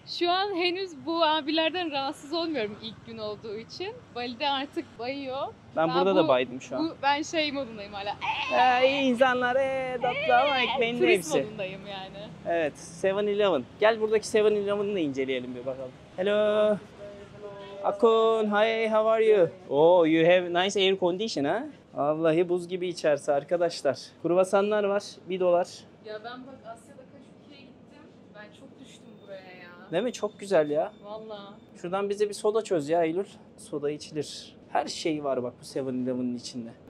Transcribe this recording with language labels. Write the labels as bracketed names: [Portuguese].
[Turkish] Şu an henüz bu abilerden rahatsız olmuyorum ilk gün olduğu için. Bali'de artık bayıyor. Ben burada da baydım şu an. Ben şey modundayım hala. İyi insanlar, tatlı ama ekmeğin de Turist hepsi. modundayım yani. Evet, 7-Eleven. Gel buradaki 7-Eleven'ı da inceleyelim bir bakalım. [English] Hello. Akun, hi, how are you? Oh, you have nice air condition ha? [Turkish] Vallahi buz gibi içerisi arkadaşlar. Kruvasanlar var, $1. Ya ben bak Asya'da kaç ülkeye gittim. Ben çok düştüm buraya ya. Değil mi? Çok güzel ya. Valla. Şuradan bize bir soda çöz ya Eylül. Soda içilir. Her şey var bak bu 7-Eleven'ın içinde.